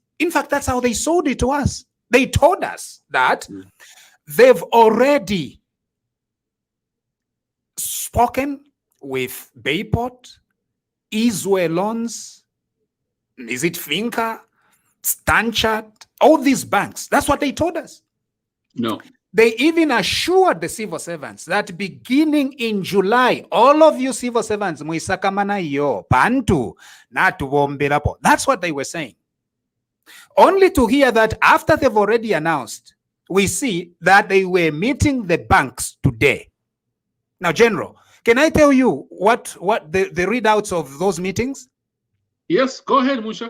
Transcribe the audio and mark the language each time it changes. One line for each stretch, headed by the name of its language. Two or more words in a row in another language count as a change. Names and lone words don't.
English: In fact, that's how they sold it to us. They told us that they've already spoken with Bayport, Izwe Loans, is it Finca, Stanchart, all these banks. That's what they told us. No. They even assured the civil servants that beginning in July, all of you civil servants,
Bemba: muisakamana yo, pantu, natubomberapo.
English: That's what they were saying. Only to hear that after they've already announced, we see that they were meeting the banks today. Now, General, can I tell you what the readouts of those meetings? Yes, go ahead, Musha.